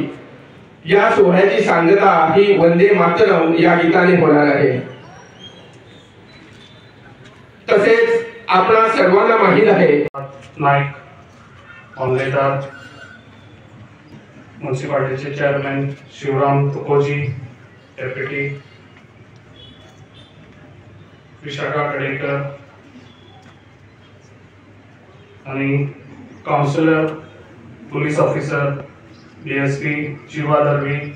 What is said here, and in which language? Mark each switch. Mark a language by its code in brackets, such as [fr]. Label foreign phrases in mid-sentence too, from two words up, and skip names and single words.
[mr] या सोहळ्याची सांगता ही वंदे मातरम या गीताने होणार आहे। तसेच आपणा सर्वांना माहित आहे नाईक मामलेदार म्युनिसिपालिटीचे चेअरमॅन शिवराम तुकोजी डेप्युटी विशाखा कडेकर आणि [en] councillor police officer DSP [mr] जीवा दर्वी